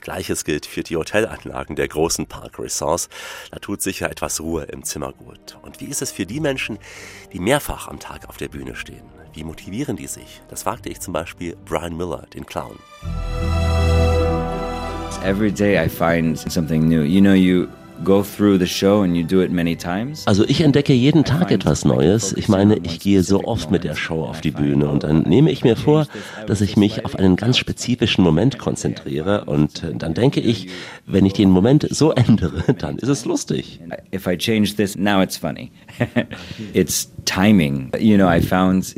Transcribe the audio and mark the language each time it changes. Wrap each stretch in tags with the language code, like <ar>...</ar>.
<de>Gleiches gilt für die Hotelanlagen der großen Park-Resorts. Da tut sicher etwas Ruhe im Zimmer gut. Und wie ist es für die Menschen, die mehrfach am Tag auf der Bühne stehen? Wie motivieren die sich? Das fragte ich zum Beispiel Brian Miller, den Clown.</de> <en>Every day I find something new. You know, you go through the show and you do it many times.</en> <de>Also ich entdecke jeden Tag etwas Neues. Ich meine, ich gehe so oft mit der Show auf die Bühne und dann nehme ich mir vor, dass ich mich auf einen ganz spezifischen Moment konzentriere und dann denke ich, wenn ich den Moment so ändere, dann ist es lustig.</de> <en>If I change this, now it's funny. It's timing. You know, I found.</en>